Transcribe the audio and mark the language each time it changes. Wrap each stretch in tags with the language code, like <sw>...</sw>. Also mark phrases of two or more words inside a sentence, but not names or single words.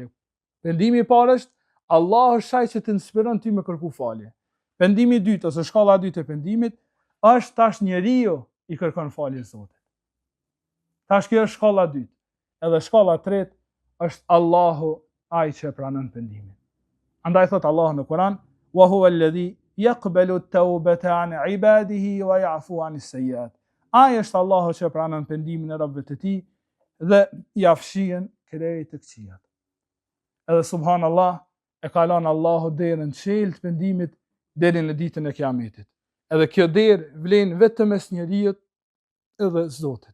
<sq>Pendimi i parë është Allah është ai që të inspiron ty me kërku falje. Pendimi i dytë ose shkalla e dytë e pendimit është tash njeriu i kërkon falje Zotit. Tash kjo është shkalla e dytë. Edhe shkalla e tretë është Allahu ai që pranon pendimin. Andaj thot Allahu në Kur'an,</sq> <ar>وهو الذي يقبل التوبة عن عباده ويعفو عن السيئات.</ar> <sq>Ai është Allahu që pranon pendimin e robëve të tij dhe ja fshihen krejt të këqijat. Edhe subhanallah, e ka lënë Allahu derën çel të pendimit deri në ditën e Kiametit. Edhe kjo derë vlen vetëm mes njeriu edhe Zotit.</sq>